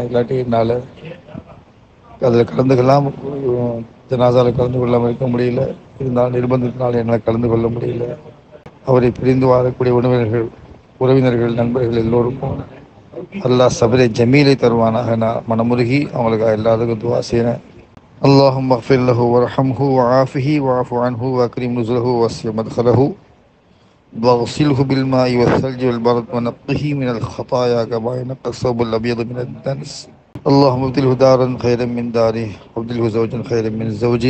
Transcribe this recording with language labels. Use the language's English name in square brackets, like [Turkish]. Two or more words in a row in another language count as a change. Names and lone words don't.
[Tamil] இல்லாட்டி என்னால் அதில் கலந்துக்கலாம், ஜனாசாவில் கலந்து கொள்ளாமல் இருக்க முடியல. இருந்தாலும் நிர்பந்தத்தினால் என்னால் கலந்து கொள்ள முடியல. அவரை பிரிந்து வாழக்கூடிய உறவினர்கள், நண்பர்கள் எல்லோருக்கும் அல்லாஹ் சபரை ஜமீலை தருவானாக. நான் மனமுருகி அவங்களுக்கு எல்லாத்துக்கும் துவா செய்கிறேன். [Arabic] اللهم اغفر له وارحمه وعافه واعف عنه واكرم نزله ووسع مدخله واغسله بالماء والثلج والبرد ونقه من الخطايا كما ينقى الثوب الابيض من الدنس. اللهم ابدله دارا خيرا من داره وابدله زوجا خيرا من زوجه.